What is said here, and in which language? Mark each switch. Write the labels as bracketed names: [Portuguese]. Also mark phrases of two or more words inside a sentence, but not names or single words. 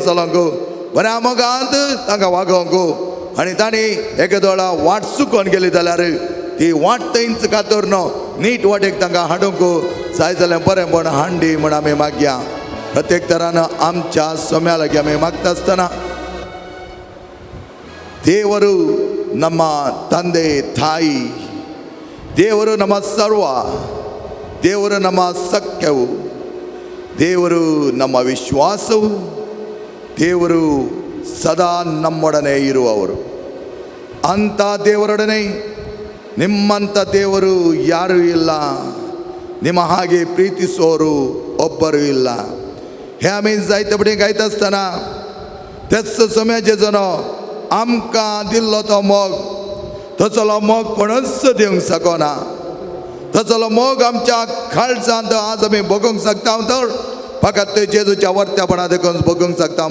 [Konkani] चलोंक बऱ्या मोगांत तांकां वागोवंक आनी तांणी एकादो वेळा वाट चुकोवन गेली जाल्यार ती वाट थंयच कातर न्हू नीट वाटेक तांकां हाडूंक जाय जाल्यार बरेंपण हांडी म्हण आमी मागया प्रत्येक तरान आमच्या सोम्या लागीं आमी मागता आसतना [Kannada] ದೇವರು ನಮ್ಮ ತಂದೆ ತಾಯಿ, ದೇವರು ನಮ್ಮ ಸರ್ವ, ದೇವರು ನಮ್ಮ ಸಖ್ಯವು, ದೇವರು ನಮ್ಮ ವಿಶ್ವಾಸವು, ದೇವರು ಸದಾ ನಮ್ಮೊಡನೆ ಇರುವವರು. ಅಂಥ ದೇವರೊಡನೆ ನಿಮ್ಮಂಥ ದೇವರು ಯಾರೂ ಇಲ್ಲ, ನಿಮ್ಮ ಹಾಗೆ ಪ್ರೀತಿಸೋರು ಒಬ್ಬರು ಇಲ್ಲ. [Konkani] हे आमी जायते बटेन गायता आसतना तेच सोम्याचे जनो आमकां दिल्लो तो मोग तसलो मोग कोणूच दिवंक शकना. तसलो मोग आमच्या काळजांत आज आमी भोगूंक शकता तर फकत जेजूच्या वर्त्यापणा देखून भोगूंक शकता.